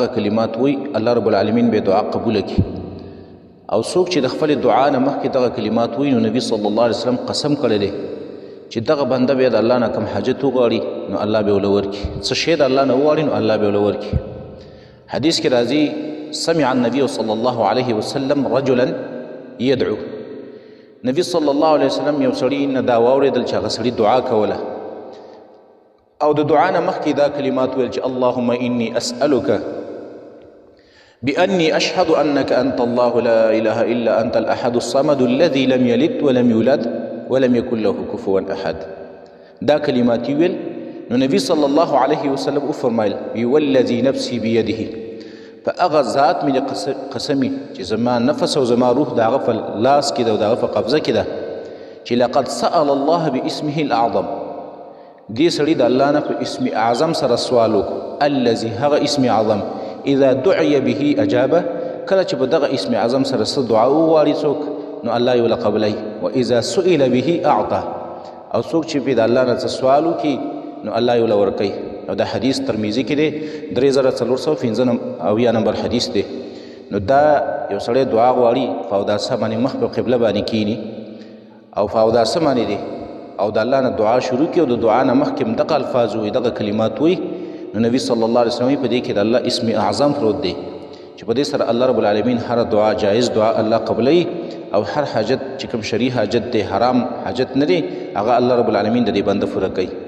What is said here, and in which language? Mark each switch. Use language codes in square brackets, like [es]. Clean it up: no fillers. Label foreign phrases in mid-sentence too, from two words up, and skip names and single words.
[ps] کلمات وایي الله رب العالمین به دعا قبوله کړي او څوک چې د خپل دعا نه مخکې دغه کلمات وایي نو نبی صلی الله علیه وسلم قسم کړی دی چې دغه بنده به د الله نه کوم حاجت وغواړي نو الله به ورله ورکړي څه شی د الله نه وغواړي نو الله به ورله ورکړي حدیث کې راځي [ar] سمع النبي صلی الله علیه وسلم رجلا يدعو [ps] نبی صلی الله علیه وسلم یو سړي نه دا واورېدل چې هغه سړي دعا کوله او د دعا نه مخکې دا کلمات ویل چې [ar] اللهم انی اسألک بأني أشهد أنك أنت الله لا إله إلا أنت الأحد الصمد الذي لم يلد ولم يولد ولم يكن له كفوا أحد [ps] دا کلمات ویل نو نبی صلی الله علیه وسلم وفرمایل [ar] والذي نفسي بيده [ps] فاغه ذات مې قسمی چې زما نفس او زما روح د هغه په لاس کې ده او د هغه په قبضه کې ده چې [ar] لقد سأل الله باسمه الأعظم [ps] دې سړي د الله نه په اسم اعظم سره سوال وکړو الذي هغه اسم اعظم [ar] اذا دعي به اجابه [ps] کله چې په دغه اسم اعظم سره څه دعا وغواړي څوک نو الله یې ورله قبلوي [ar] واذا سئل به اعطى [ps] او څوک چې په د الله نه څه سوال وکړي نو الله یې ورله ورکوي او دا حدیث ترمیزی کې دی 3415 نمبر حدیث دی نو دا یو سړی دعا غواړي په اوداسه باندې مخ په قبله باندې کینی او په اوداسه باندې دی او د الله نه دعا شروع کړي او د دعا نه مخکې هم دغه الفاظ وایي دغه کلمات وایي نو نبی صلی الله علیه وسلم په دې کې د الله اسم اعظم پروت دی چې په دې سره الله رب العالمین هر دعا جایز دعا الله قبلوي او هر حاجت چې کوم شرعي حاجت دی حرام حاجت نه دی هغه الله رب العالمین د دې بنده پوره کوي